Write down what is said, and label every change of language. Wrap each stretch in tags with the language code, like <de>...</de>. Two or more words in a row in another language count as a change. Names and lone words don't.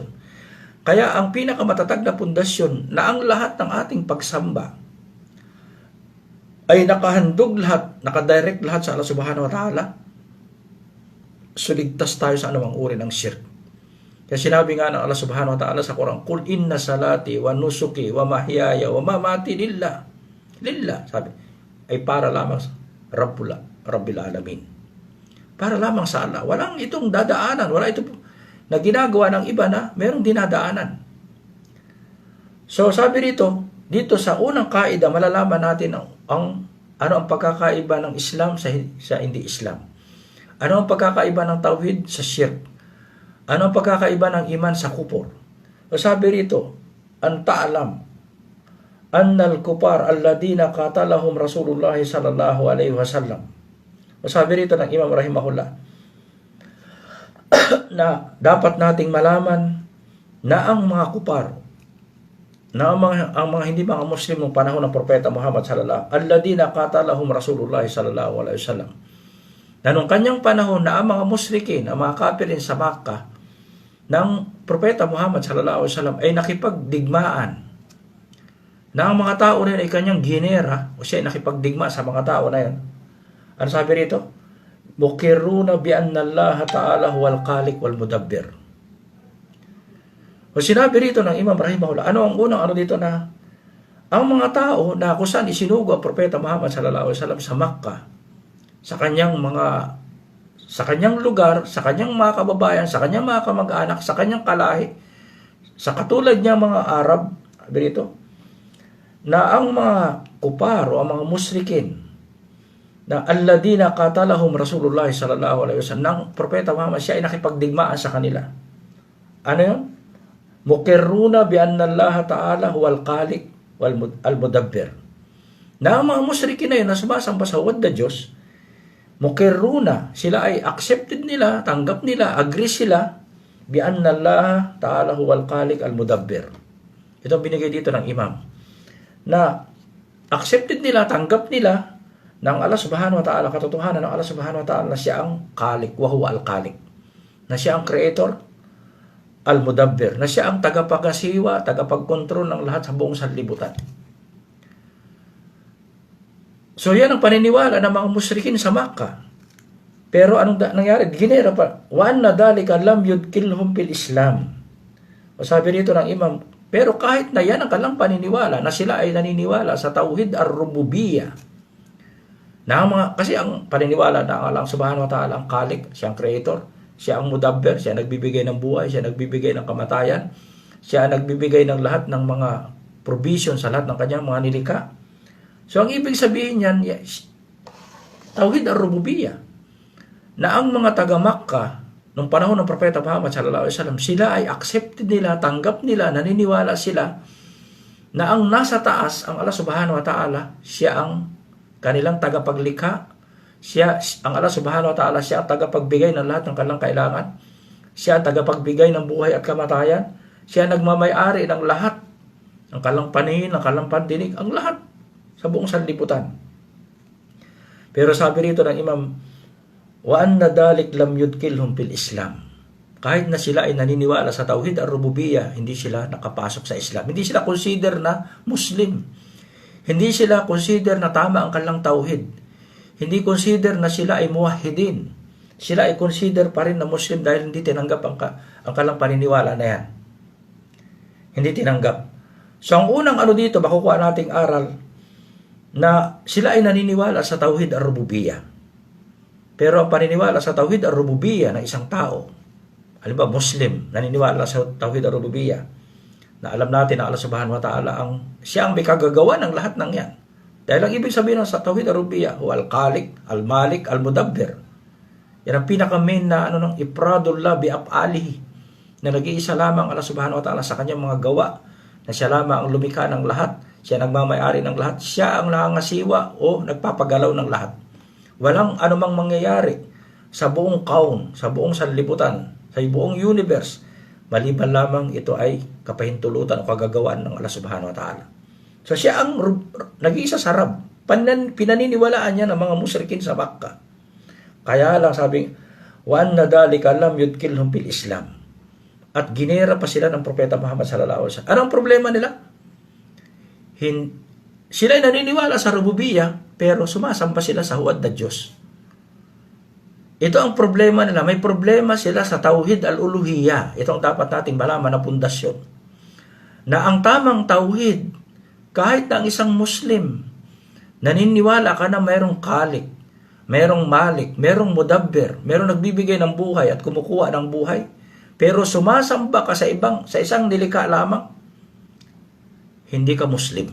<tl>Kaya ang pinakamatatag na pundasyon na ang lahat ng ating pagsamba ay nakahandog lahat, nakadirect lahat sa Allah</tl> <ar>سبحانه وتعالى,</ar> <tl>suligtas tayo sa anumang uri ng shirk. Kaya sinabi nga ng Allah Subhanahu wa Ta'ala sa Quran,</tl> <ar>"قل إن صلاتي ونسكي ومحياي ومماتي لله."</ar> <tl>Lillah, sabi, ay para lamang sa</tl> <ar>رب العالمين.</ar> <tl>Para lamang sa Allah. Walang itong dadaanan, wala ito na ginagawa ng iba na merong dinadaanan. So sabi dito sa unang kaida, malalaman natin ano ang pagkakaiba ng Islam sa hindi Islam. Ano ang pagkakaiba ng tauhid sa shirk? Ano ang pagkakaiba ng iman sa kufur? So sabi rito,</tl> <ar>أن تعلم أن الكفار الذين قاتلهم رسول الله صلى الله عليه وسلم.</ar> <tl>So sabi rito ng Imam rahimahullah na dapat nating malaman na ang mga kufar, na ang mga hindi mga Muslim ng panahon ng Propeta Muhammad</tl> <ar>صلى الله الذين قاتلهم رسول الله صلى الله عليه وسلم,</ar> <tl>na nung kanyang panahon na ang mga musyrikin, ang mga kafirin sa Makkah ng Propeta Muhammad</tl> <ar>صلى الله عليه وسلم</ar> <tl>ay nakipagdigmaan, na ang mga tao rin ay kanyang ginera o siya ay nakipagdigma sa mga tao na yan. Ano sabi rito?</tl> <ar>مقرون بأن الله تعالى هو الخالق والمدبر.</ar> <tl>O sinabi rito ng Imam rahimahullah, ano ang unang dito na ang mga tao na kung saan isinugo ang Propeta Muhammad</tl> <ar>صلى الله عليه وسلم</ar> <tl>sa Makkah, sa kanyang lugar, sa kanyang mga kababayan, sa kanyang mga kamag-anak, sa kanyang kalahi, sa katulad niya mga Arab, sabi rito, na ang mga kupar o ang mga musyrikin na</tl> <ar>الذين قاتلهم رسول الله صلى الله عليه وسلم,</ar> <tl>ng Propeta Muhammad, siya ay nakipagdigmaan sa kanila. Ano yun?</tl> <ar>مقرون بأن الله تعالى هو الخالق والمدبر.</ar> <tl>Na ang mga musyrikin na yun na sumasamba sa huwad na Diyos, mukiruna, sila ay accepted nila, tanggap nila, agree sila</tl> <ar>بأن الله تعالى هو الخالق المدبر.</ar> <tl>Ito ang binigay dito ng Imam, na accepted nila, tanggap nila ng Allah</tl> <ar>سبحانه وتعالى,</ar> <tl>katotohanan ng Allah</tl> <ar>سبحانه وتعالى</ar> <tl>na siya ang</tl> <ar>خالق وهو الخالق,</ar> <tl>na siya ang creator,</tl> <ar>المدبر,</ar> <tl>na siya ang tagapagasiwa, tagapagkontrol ng lahat sa buong sanlibutan. So yan ang paniniwala ng mga musyrikin sa Makkah. Pero anong nangyari? Ginera pa.</tl> <ar>وأن ذلك لم يدخلهم في الإسلام.</ar> <tl>O sabi rito ng Imam, pero kahit na yan ang kalang paniniwala, na sila ay naniniwala sa</tl> <ar>توحيد الربوبية,</ar> <tl>na kasi ang paniniwala na Allah</tl> <ar>سبحانه وتعالى</ar> <tl>ang khaliq, siya ang creator, siya ang mudabbir, siya nagbibigay ng buhay, siya nagbibigay ng kamatayan, siya nagbibigay ng lahat ng mga provision sa lahat ng kanyang mga nilikha. So ang ibig sabihin niyan,</tl> <ar>توحيد الربوبية,</ar> <tl>na ang mga taga-Makkah nung panahon ng Propeta Muhammad</tl> <ar>صلى الله عليه وسلم,</ar> <tl>sila ay accepted nila, tanggap nila, naniniwala sila na ang nasa taas, ang Allah</tl> <ar>سبحانه وتعالى,</ar> <tl>siya ang kanilang tagapaglikha, siya ang Allah</tl> <ar>سبحانه وتعالى,</ar> <tl>siya ang tagapagbigay ng lahat ng kanilang kailangan, siya ang tagapagbigay ng buhay at kamatayan, siya nagmamay-ari ng lahat, ng kanilang paningin, ng kanilang pandinig, ang lahat sa buong sanlibutan. Pero sabi rito ng Imam,</tl> <ar>وأن ذلك لم يدخلهم في الإسلام.</ar> <tl>Kahit na sila ay naniniwala sa</tl> <ar>توحيد الربوبية,</ar> <tl>hindi sila nakapasok sa Islam. Hindi sila consider na Muslim. Hindi sila consider na tama ang kanilang tauhid. Hindi consider na sila ay muwahhidin. Sila ay consider pa rin na Muslim dahil hindi tinanggap ang kanilang paniniwala na yan. Hindi tinanggap. So ang unang dito, makukuha nating aral, na sila ay naniniwala sa</tl> <ar>توحيد الربوبية.</ar> <tl>Pero ang paniniwala sa</tl> <ar>توحيد الربوبية</ar> <tl>ng isang tao, halimbawa Muslim, naniniwala sa</tl> <ar>توحيد الربوبية,</ar> <tl>na alam natin na Allah</tl> <ar>سبحانه وتعالى</ar> <tl>siya ang may kagagawa ng lahat ng yan. Dahil ang ibig sabihin sa</tl> <ar>توحيد الربوبية, هو الخالق الملك المدبر.</ar> <tl>Yan ang pinaka-main na ng</tl> <ar>إفراد الله بأفعاله,</ar> <tl>na nag-iisa lamang Allah</tl> <ar>سبحانه وتعالى</ar> <tl>sa kanyang mga gawa, na siya lamang ang lumikha ng lahat, siya nagmamay-ari ng lahat, siya ang nangangasiwa o nagpapagalaw ng lahat. Walang anumang mangyayari sa buong kaun, sa buong sanlibutan, sa buong universe, maliban lamang ito ay kapahintulutan o kagagawan ng Allah</tl> <ar>سبحانه وتعالى.</ar> <tl>So siya ang nag-iisa sa Rabb. Pinaniniwalaan niya ng mga musyrikin sa Makkah. Kaya lang sabi,</tl> <ar>وأن ذلك لم يدخلهم في الإسلام.</ar> <tl>At ginera pa sila ng Propeta Muhammad</tl> <ar>صلى الله عليه وسلم.</ar> <tl>Anong problema nila? Sila ay naniniwala sa rububiyya, pero sumasamba sila sa huwad na Diyos. Ito ang problema nila. May problema sila sa</tl> <ar>توحيد الألوهية.</ar> <tl>Ito ang dapat nating malaman na pundasyon. Na ang tamang tauhid, kahit na ang isang Muslim, naniniwala ka na mayroong Khalik, mayroong Malik, mayroong Mudabbir, mayroong nagbibigay ng buhay at kumukuha ng buhay, pero sumasamba ka sa isang nilikha lamang, hindi ka Muslim.</tl>